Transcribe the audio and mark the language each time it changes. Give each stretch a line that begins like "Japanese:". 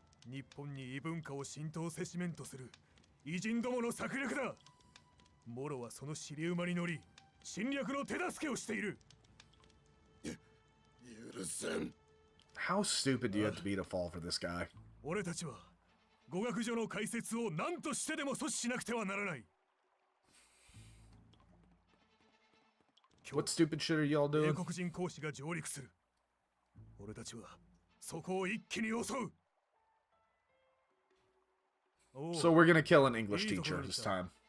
Japanese: 日本に異文化を浸透せしめんとする偉人どもの策略だ。モロはその尻馬に乗り、侵略の手助けをしている。許せん。
English: How stupid do you have to be to fall for this guy?
Japanese: 俺たちは語学所の開設を何としてでも阻止しなくてはならない。
English: What stupid shit are y'all doing?
Japanese: 英国人講師が上陸する。俺たちはそこを一気に襲う。
English: So we're gonna kill an English teacher this time.